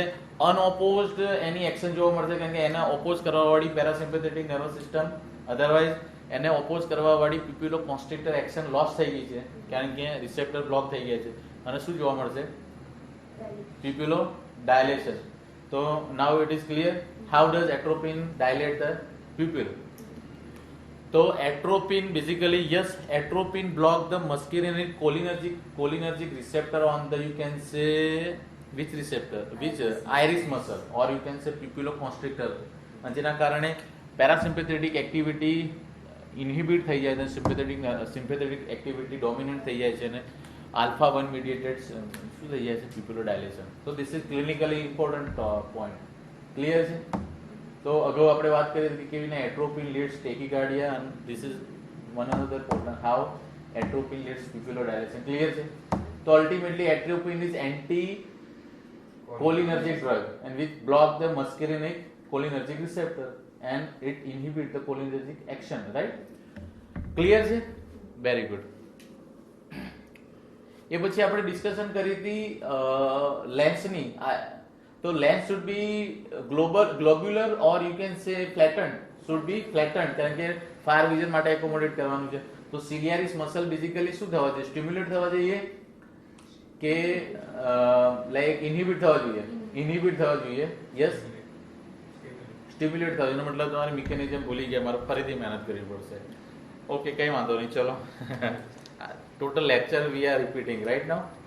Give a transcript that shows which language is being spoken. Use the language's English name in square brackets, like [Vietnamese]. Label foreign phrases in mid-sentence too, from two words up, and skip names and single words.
[Gujarati] અનઓપોઝડ એની એક્શન જોવા મળશે, કારણ કે એને ઓપોઝ કરવાવાળી [English] parasympathetic nervous system, otherwise [Gujarati] એને ઓપોઝ કરવાવાળી [English] pupillo constrictor action loss [Gujarati] થઈ ગઈ છે, કારણ કે [English] receptor block [Gujarati] થઈ ગયા છે. અને શું જોવા મળશે? [English] pupillo dilation. તો now it is clear how does atropine dilate the pupil. તો atropine basically yes, atropine block the muscarinic cholinergic receptor on the, you can say, which receptor, which iris muscle or you can say pupiloconstrictor, [Gujarati] અને જેના કારણે [English] parasympathetic activity inhibit [Gujarati] થઈ જાય છે, [English] sympathetic activity dominant [Gujarati] થઈ જાય છે અને [English] alpha 1 mediated [Gujarati] શું થઈ જાય છે? [English] pupillo dilation. તો this is clinically important point. [Gujarati] ક્લિયર છે? તો અગાઉ આપણે વાત કરી હતી કે કેવી રીતે એટ્રોપિન લીડ્સ ટેકીકાર્ડિયા, અને ધીસ ઇઝ વન અનધર પોર્ટન્ટ હાઉ એટ્રોપિન લીડ્સ પ્યુપ્યુલો ડાયલેશન. ક્લિયર છે? [English] તો ultimately atropine is anti cholinergic drug and which block the muscarinic cholinergic receptor and it inhibit the cholinergic action, right? Clear છે? Very good. [Gujarati] એ પછી આપણે ડિસ્કશન કરી હતી લેન્સની. [English] तो lens should be globular or you can say flattened, should be flattened [Gujarati] કારણ કે [English] far vision માટે accommodate [Gujarati] કરવાનું છે. તો [English] ciliaris muscle basically [Gujarati] શું થવા જોઈએ? Stimulate થવા જોઈએ કે [English] like inhibit [Gujarati] થવા જોઈએ? ઇનહિબિટ થવા જોઈએ. [English] yes, stimulate [Gujarati] થવા જોઈએ. મતલબ તમારી મિકેનિઝમ ભૂલી ગયા, મારે ફરીથી મહેનત કરવી પડશે. [English] ઓકે, [Gujarati] કઈ વાંધો નહીં, ચલો. [English] total lecture we are repeating right now.